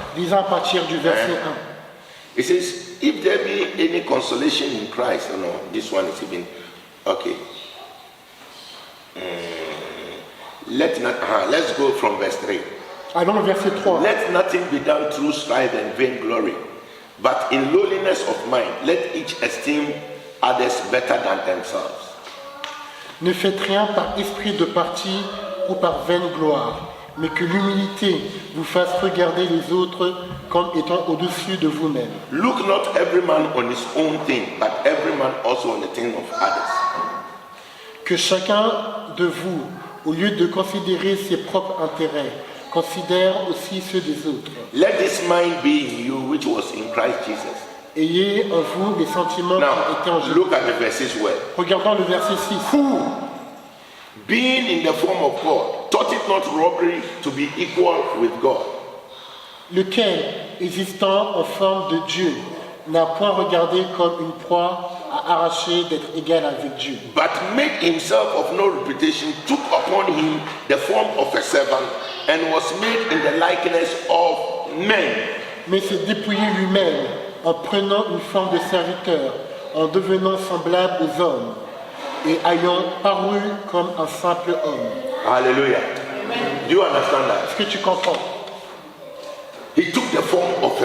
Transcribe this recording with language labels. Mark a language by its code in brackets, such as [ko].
[fr] Lisons à partir du verset 1. [en] It says, if there be any consolation in Christ, oh no, this one is even, okay. Let's go from verse 3. [fr] Allons au verset 3. [en] Let nothing be done through strife and vainglory, but in lowliness of mind, let each esteem others better than themselves. [fr] Ne faites rien par esprit de parti ou par vaine gloire, mais que l'humilité vous fasse regarder les autres comme étant au-dessus de vous-même. [en] Look not every man on his own thing, but every man also on the thing of others. [fr] Que chacun de vous, au lieu de considérer ses propres intérêts, considère aussi ceux des autres. [en] Let this mind be in you, which was in Christ Jesus. [fr] Ayez en vous les sentiments qui étaient en [en] Now, [fr] Jésus. [en] look at the verses well. [fr] Regardons le verset 6. [en] Who, being in the form of God, thought it not robbery to be equal with God, [fr] Lequel, existant en forme de Dieu, n'a point regardé comme une proie à arracher d'être égal avec Dieu, [en] but made himself of no reputation, took upon him the form of a servant, and was made in the likeness of men. [fr] mais s'est dépouillé lui-même en prenant une forme de serviteur, en devenant semblable aux hommes, et ayant paru comme un simple homme. [en] Hallelujah. Do you understand that? [fr] Est-ce que tu comprends? [en] He took the form of a